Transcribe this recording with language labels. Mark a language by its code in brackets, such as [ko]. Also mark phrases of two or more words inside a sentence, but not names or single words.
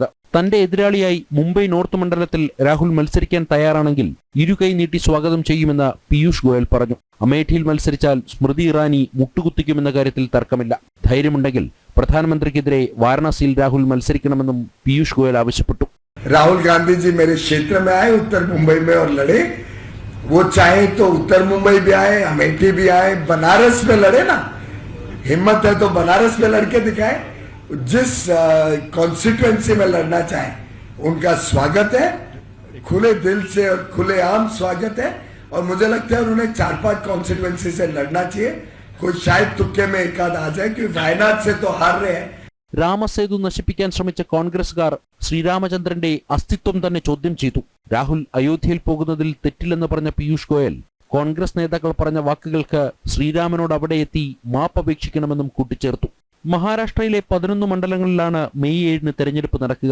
[ml] തന്റെ എതിരാളിയായി മുംബൈ നോർത്ത് മണ്ഡലത്തിൽ രാഹുൽ മത്സരിക്കാൻ തയ്യാറാണെങ്കിൽ ഇരുകൈ നീട്ടി സ്വാഗതം ചെയ്യുമെന്ന് പീയൂഷ് ഗോയൽ പറഞ്ഞു. അമേഠിയിൽ മത്സരിച്ചാൽ സ്മൃതി ഇറാനി മുട്ടുകുത്തിക്കുമെന്ന കാര്യത്തിൽ തർക്കമില്ല. ധൈര്യമുണ്ടെങ്കിൽ പ്രധാനമന്ത്രിക്കെതിരെ വാരണാസിയിൽ രാഹുൽ മത്സരിക്കണമെന്നും പീയൂഷ് ഗോയൽ ആവശ്യപ്പെട്ടു. [hi] राहुल गांधी जी मेरे क्षेत्र में आए, उत्तर मुंबई में, और लड़े. वो चाहे तो उत्तर मुंबई भी आए, अमेठी भी आए, बनारस में लड़े ना. हिम्मत है तो बनारस में लड़के दिखाए. जिस कॉन्स्टिट्यूएंसी में लड़ना चाहे उनका स्वागत है, खुले दिल से और खुले आम स्वागत है. और मुझे लगता है उन्हें 4-5 कॉन्स्टिट्यूएंसी से लड़ना चाहिए. कोई शायद तुक्के में एक आध आ जाए, क्योंकि वायनाड से तो हार रहे हैं. [ml] രാമസേതു നശിപ്പിക്കാൻ ശ്രമിച്ച കോൺഗ്രസുകാർ ശ്രീരാമചന്ദ്രന്റെ അസ്തിത്വം തന്നെ ചോദ്യം ചെയ്തു. രാഹുൽ അയോധ്യയിൽ പോകുന്നതിൽ തെറ്റില്ലെന്ന് പറഞ്ഞ പീയൂഷ് ഗോയൽ കോൺഗ്രസ് നേതാക്കൾ പറഞ്ഞ വാക്കുകൾക്ക് ശ്രീരാമനോട് അവിടെ എത്തി മാപ്പപേക്ഷിക്കണമെന്നും കൂട്ടിച്ചേർത്തു. മഹാരാഷ്ട്രയിലെ 11 മണ്ഡലങ്ങളിലാണ് മെയ് 7-ന് തെരഞ്ഞെടുപ്പ് നടക്കുക.